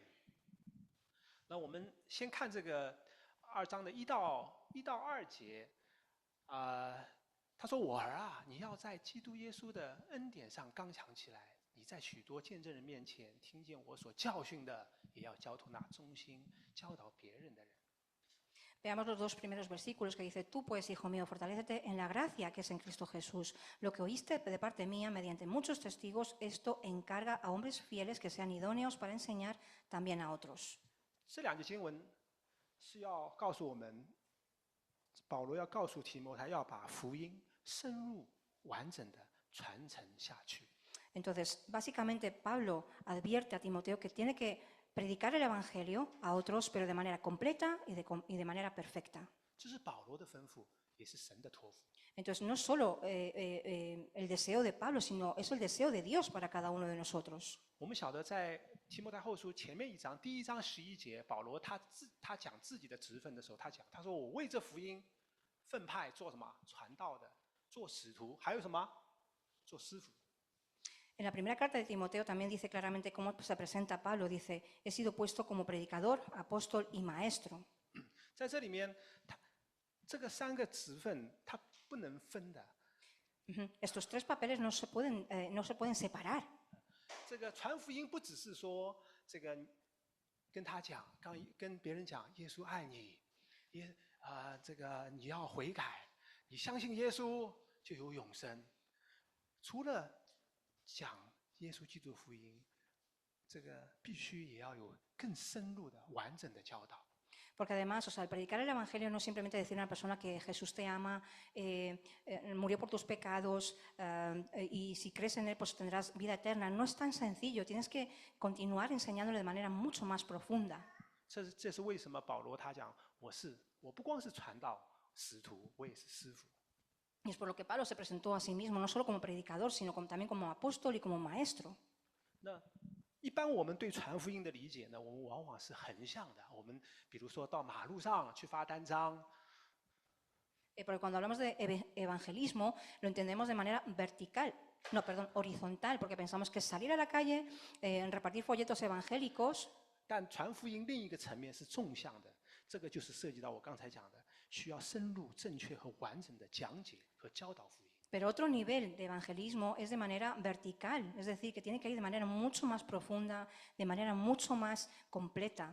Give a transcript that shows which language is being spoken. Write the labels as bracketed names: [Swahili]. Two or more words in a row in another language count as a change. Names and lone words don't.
[Chinese] 那我们先看这个2章的1到2节，他说：“我儿啊，你要在基督耶稣的恩典上刚强起来。你在许多见证人面前听见我所教训的，也要交托那忠心教导别人的人。” [Spanish] Veamos los 2 primeros versículos que dice: Tú pues, hijo mío, fortalécete en la gracia que es en Cristo Jesús. Lo que oíste de parte mía mediante muchos testigos, esto encarga a hombres fieles que sean idóneos para enseñar también a otros. [Chinese] 这2节经文是要告诉我们，保罗要告诉提摩太，要把福音深入完整的传承下去。 [Spanish] Entonces, básicamente, Pablo advierte a Timoteo que tiene que predicar el Evangelio a otros, pero de manera completa y de manera perfecta. [Chinese] 这是保罗的吩咐，也是神的托付。 [Spanish] Entonces, no solo el deseo de Pablo, sino es el deseo de Dios para cada uno de nosotros. [Chinese] 我们晓得，在提摩太后书前面1章第1章11节，保罗他讲自己的职分的时候，他说：“我为这福音分派做什么？传道的，做使徒，还有什么？做师傅。” [Spanish] En la primera carta de Timoteo también dice claramente cómo se presenta Pablo. Dice: he sido puesto como predicador, apóstol y maestro. [Chinese] 在这里面，这个3个职分它不能分的。 [Spanish] Estos 3 papeles no se pueden separar. [Chinese] 这个传福音不只是说这个跟别人讲耶稣爱你，这个你要悔改，你相信耶稣就有永生。除了讲耶稣基督福音，这个必须也要有更深入的、完整的教导。 [Spanish] Porque además, el predicar el Evangelio no es simplemente decir a una persona que Jesús te ama, murió por tus pecados y si crees en Él pues tendrás vida eterna. No es tan sencillo, tienes que continuar enseñándole de manera mucho más profunda. [Chinese] 这是为什么保罗他讲我不光是传道使徒，我也是师傅。 [Spanish] Y es por lo que Pablo se presentó a sí mismo, no solo como predicador, sino también como apóstol y como maestro. [Chinese] 那一般我们对传福音的理解呢，我们往往是横向的。我们比如说到马路上去发单张。 [Spanish] Porque cuando hablamos de evangelismo, lo entendemos de manera horizontal, porque pensamos que es salir a la calle, repartir folletos evangélicos. [Chinese] 但传福音另一个层面是纵向的，这个就是涉及到我刚才讲的，需要深入、正确和完整的讲解和教导福音。 [Spanish] Pero otro nivel de evangelismo es de manera vertical, es decir, que tiene que ir de manera mucho más profunda, de manera mucho más completa.